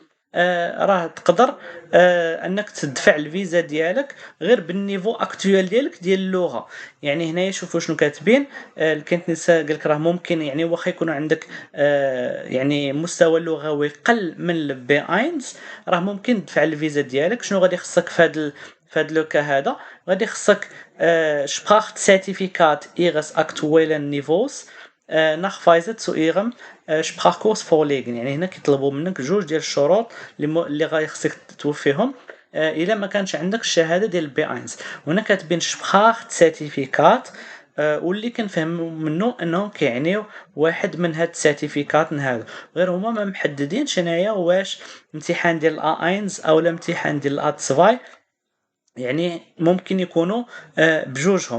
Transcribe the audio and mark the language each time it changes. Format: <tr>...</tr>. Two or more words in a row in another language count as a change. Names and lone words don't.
<ar>راه تقدر انك تدفع الفيزا ديالك غير بالنيفو اكطويل ديالك ديال اللغه. يعني هنايا شوفوا شنو كاتبين. الكنتنسا قال لك راه ممكن، يعني واخا يكون عندك يعني مستوى لغوي قل من البي اينز، راه ممكن تدفع الفيزا ديالك. شنو غادي خصك في هذا لوكا هذا؟ غادي خصك</ar> <de>Sprachzertifikat ihres aktuellen Niveaus nachweisen zu ihrem Sprachkurs vorlegen.</de> <ar>يعني هنا كيطلبوا منك جوج ديال الشروط اللي غادي خصك توفيهم الا ما كانش عندك الشهاده ديال البي اينز. وهنا كاتبين شبخاخ سيرتيفيكات، واللي كنفهم منه انهم كيعنيو واحد من هاد السيرتيفيكات هادو. غير هما ما محددينش هنايا واش امتحان ديال الا اينز او الامتحان ديال الا 2، يعني ممكن يكونوا بجوجهم.</ar>